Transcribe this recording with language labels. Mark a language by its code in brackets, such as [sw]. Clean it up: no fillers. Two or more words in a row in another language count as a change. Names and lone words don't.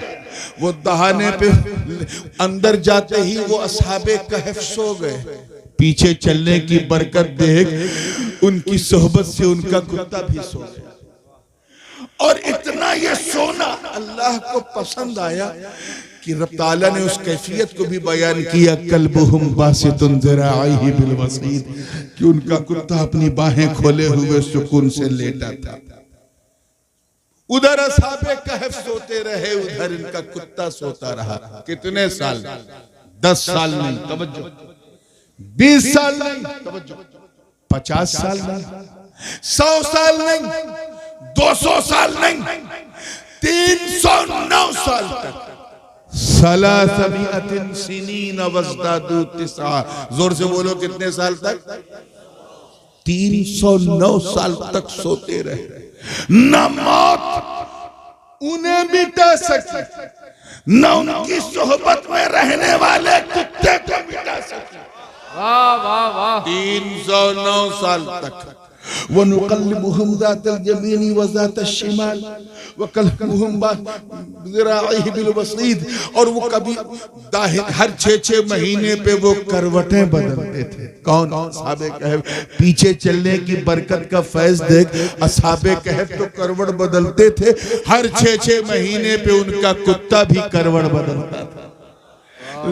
[hi] वो दहाने पे अंदर जाते ही वो असहाबे कहफ सो गए। पीछे चलने की बरकत देख उनकी सोहबत से उनका कुत्ता भी सो गया। और इतना ये सोना अल्लाह को पसंद आया कि रब ताला ने उस कैफियत को भी बयान किया, [ar] كلبهم باسط ذراعيه بالوصيد, [hi] कि उनका कुत्ता अपनी बाहें खोले हुए सुकून से लेटा था। उधर असहाबे कहफ सोते रहे, उधर इनका कुत्ता सोता रहा। कितने साल? 10 साल नहीं, तवज्जो, 20 साल नहीं, तवज्जो, 50 साल नहीं, 100 साल नहीं, 200 साल नहीं, 309 साल तक। [ar] ثلاثمائة سنين وازدادوا تسعا. [hi] जोर से बोलो, कितने साल तक? 309 साल तक सोते रहे। न मौत उन्हें मिटा सकी, न उनकी सोहबत में रहने वाले कुत्ते को मिटा सकी। वाह वाह वाह। 309 साल तक। [ar] ونقلبهم ذات اليمين وذات الشمال وكلبهم ذراعيه بالوصيد. [hi] और वो कभी हर 6-6 महीने पे वो करवटें बदलते थे। कौन? असहाबे कहफ। पीछे चलने की बरकत का फैज़ देख, असहाबे कहफ तो करवट बदलते थे, हर 6-6 महीने पे उनका कुत्ता भी करवट बदलता था।